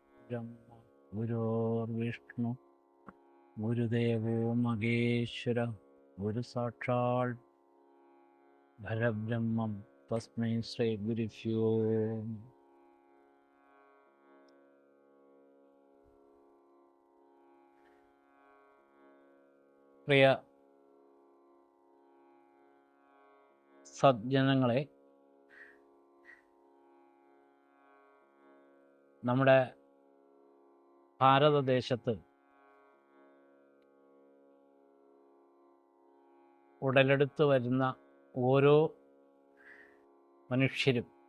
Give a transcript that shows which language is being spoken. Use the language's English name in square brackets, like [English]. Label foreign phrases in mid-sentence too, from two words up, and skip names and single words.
[Sanskrit] गुरुर्ब्रह्मा गुरुर्विष्णु गुरुदेवो महेश्वर गुरुसाक्षात् परब्रह्मं तस्मै श्री गुरुभ्यो नमः. [Malayalam] പ്രിയ സജ്ജനങ്ങളെ, നമ്മുടെ ഭാരതദേശത്ത് ഉടലെടുത്ത് വരുന്ന ഓരോ മനുഷ്യരും